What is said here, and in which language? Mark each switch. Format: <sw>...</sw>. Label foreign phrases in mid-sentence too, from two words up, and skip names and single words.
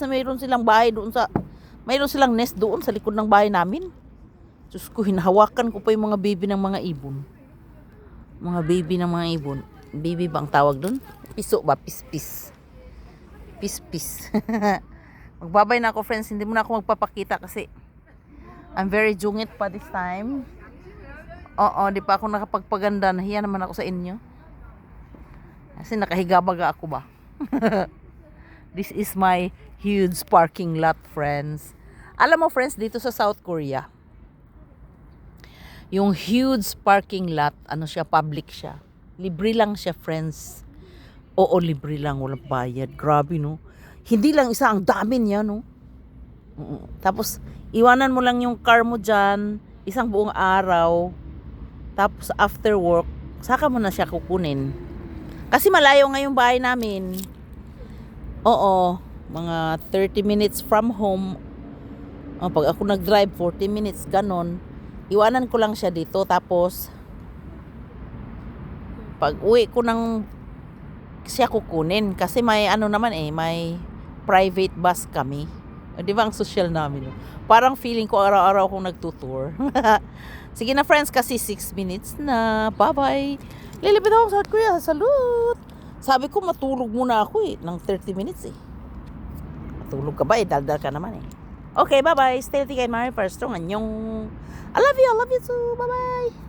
<tl>Mayroon silang bahay doon mayroon silang nest doon sa likod ng bahay namin. Diyos ko, hinahawakan ko pa yung mga baby ng mga ibon. Mga baby ng mga ibon. Baby ba ang tawag doon? Piso ba? Pispis. Pispis. Magbabay na ako, friends. Hindi mo na ako magpapakita kasi</tl> <en>I'm very</en> <tl>jungit pa</tl> <en>this time.</en> <tl>Oo, di pa ako nakapagpaganda. Nahiya naman ako sa inyo. Kasi nakahiga baga ako ba?</tl> <en>This is my huge parking lot, friends.</en> <tl>Alam mo, friends, dito sa South Korea, yung</tl> <en>huge parking lot,</en> <tl>ano siya, public siya. Libre lang siya, friends. Oo, libre lang, walang bayad. Grabe, no? Hindi lang isa, ang dami niya, no? Tapos, iwanan mo lang yung car mo dyan, isang buong araw. Tapos,</tl> <en>after work,</en> <tl>saka mo na siya kukunin. Kasi malayo nga yung bahay namin. Oo, mga 30</tl> <en>minutes from home.</en> <tl>Pag ako nag-drive, 40 minutes, ganon. Iwanan ko lang siya dito. Tapos, pag uwi ko nang siya kukunin. Kasi may ano naman may private bus kami. Di ba ang social namin? Parang feeling ko araw-araw akong nagtutour. Sige na, friends, kasi 6 minutes na. Bye-bye. Lilipit ako sa Kuya. Salute! Sabi ko, matulog muna ako ng 30 minutes Matulog ka ba daldal ka naman</tl> <en>Okay, bye-bye. Stay healthy kay Mary First.</en> <ko>Anyong.</ko> <en>I love you too. Bye-bye.</en>